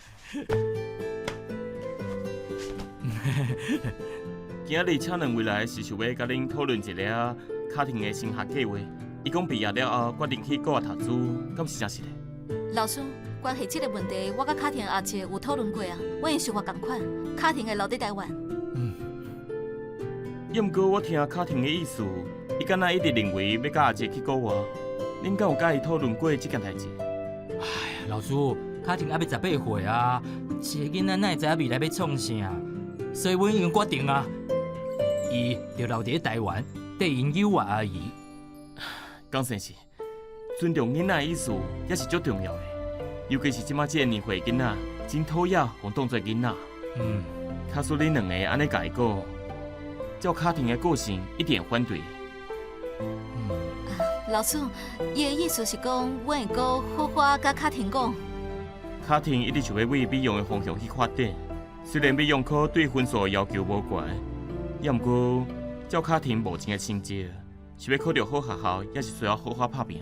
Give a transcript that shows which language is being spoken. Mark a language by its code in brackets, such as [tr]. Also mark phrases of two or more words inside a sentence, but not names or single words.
[nan] 今日请两位来是想要甲恁讨论一下卡廷的升学计划。伊讲毕业了后决定去国外读书，敢是真实的？老师，关系这个问题，我甲卡廷阿姐有讨论过啊。我因想法同款，卡廷会留伫台湾。要毋过我听卡廷的意思，伊敢若一直认为要甲阿姐去国外。恁敢有甲伊讨论过这件代志？哎呀，老师，卡廷还要18岁啊，一个囡仔哪会知影未来要创啥？所以阮已经决定啊，伊就留伫台湾，缀因友啊阿姨。江先生，尊重囡仔的意思也是足重要的，尤其是即马这个年岁囡仔，真讨厌互当作囡仔。假使恁两个安尼甲伊讲，照卡廷的个性一定反对。老师，伊的意思是讲，我会阁好好甲卡廷讲。卡廷一直想要为美容的方向去发展，虽然美容科对分数要求无悬，也毋过照卡廷目前的成绩，是要考到好学校，也是需要好好打拼。